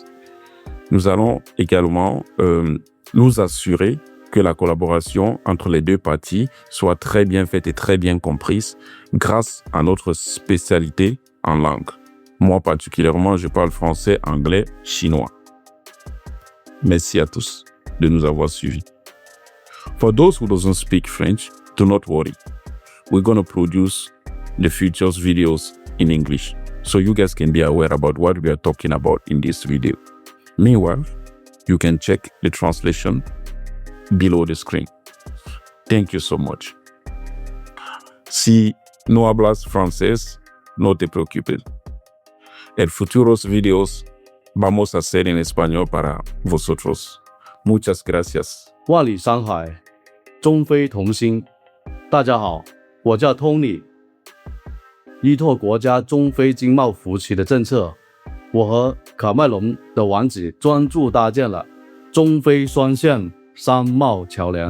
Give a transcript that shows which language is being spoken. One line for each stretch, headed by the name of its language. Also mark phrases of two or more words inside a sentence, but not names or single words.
French: Nous allons également nous assurer que la collaboration entre les deux parties soit très bien faite et très bien comprise grâce à notre spécialité en langue. Moi particulièrement, je parle français, anglais, chinois. Merci à tous de nous avoir suivis.
English: For those who don't speak French, do not worry. We're going to produce the future videos in English, so you guys can be aware about what we are talking about in this video. Meanwhile, you can check the translation below the screen. Thank you so much.
Spanish: Si no hablas francés, no te preocupes. En futuros videos vamos a hacer en español para vosotros. Muchas gracias.
Chinese: 万里山海，中非同心。大家好，我叫 Tony。依托国家中非经贸扶持的政策，我和卡麦隆的王子专注搭建了中非双向商贸桥梁。